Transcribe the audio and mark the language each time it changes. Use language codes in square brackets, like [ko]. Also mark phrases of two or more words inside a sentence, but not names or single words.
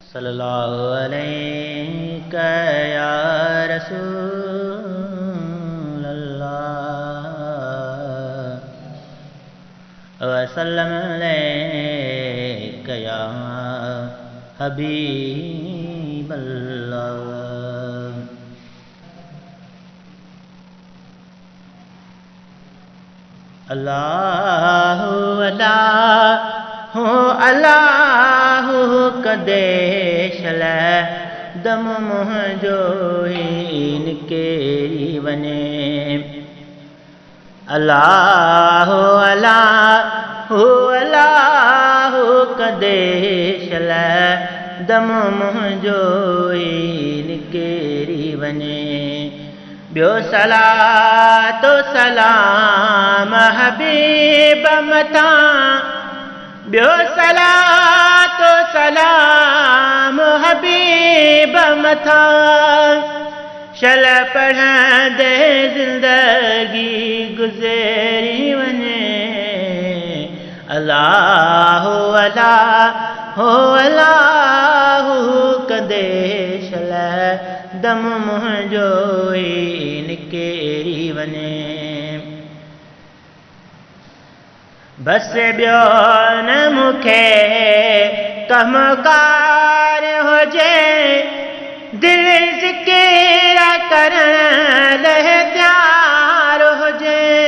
[ar] صلى الله عليك يا رسول الله وسلم عليك يا حبيب الله. [sd] अल्लाहु अल्लाहु अल्लाहु कदे शलै दम मुंहिंजो ही निकेरी वञे। अल्लाहु अल्लाहु अल्लाहु कदे शलै दम मुंहिंजो ही निकेरी वञे। ॿियो सलातो सलाम हबीब मथां, ॿियो सलातो सलाम हबीब मथां, शल पढ़ंदे ज़िंदगी गुज़री वञे। अल्लाहु अल्लाहु अल्लाहु कदे शलै दम मुंहिंजो ही निकेरी वञे। बस ॿियो न मूंखे कमकार हुजे, दिलि ज़िकिर करण लाइ तयार हुजे।